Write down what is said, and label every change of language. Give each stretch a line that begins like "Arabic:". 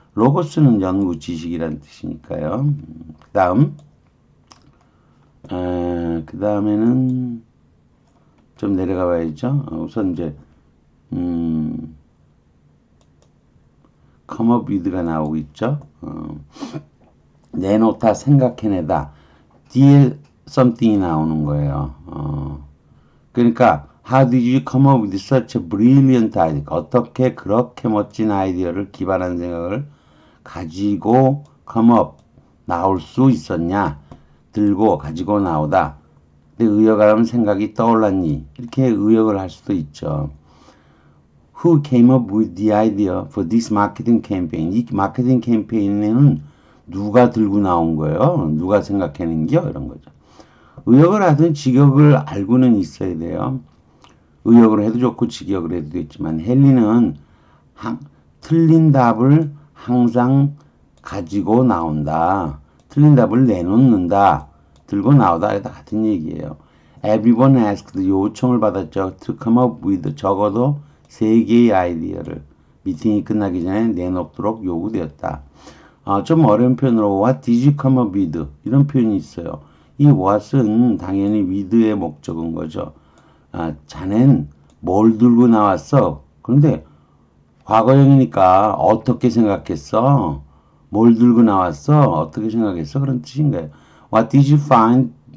Korean: 로고스는 연구 지식이라는 뜻이니까요. 그 다음에는 좀 내려가 봐야죠. 우선 이제
English: come up with
Korean: 가 나오고 있죠. 내놓다, 생각해내다. 뒤에 something이 나오는 거예요. 그러니까
English: how did you come up with such a brilliant idea?
Korean: 어떻게 그렇게 멋진 아이디어를 기발한 생각을 가지고
English: come up,
Korean: 나올 수 있었냐? 들고 가지고 나오다. 근데 의역하면 생각이 떠올랐니? 이렇게 의역을 할 수도 있죠.
English: Who came up with the idea for this marketing campaign?
Korean: 이 마케팅 캠페인에는 누가 들고 나온 거예요? 누가 생각해낸겨? 이런 거죠. 의역을 하든 직역을 알고는 있어야 돼요. 의역을 해도 좋고 직역을 해도 되겠지만 헨리는 틀린 답을 항상 가지고 나온다. 틀린 답을 내놓는다. 들고 나오다. 다 같은 얘기예요.
English: Everyone asked
Korean: 요청을 받았죠.
English: To come up with
Korean: 적어도 3개의 아이디어를 미팅이 끝나기 전에 내놓도록 요구되었다. 좀 어려운 표현으로
English: What did you come up with?
Korean: 이런 표현이 있어요. 이 what은 당연히 with의 목적인 거죠. 자넨 뭘 들고 나왔어? 그런데 과거형이니까 어떻게 생각했어? 뭘 들고 나왔어? 어떻게 생각했어? 그런 뜻인 거예요.
English: What did you find?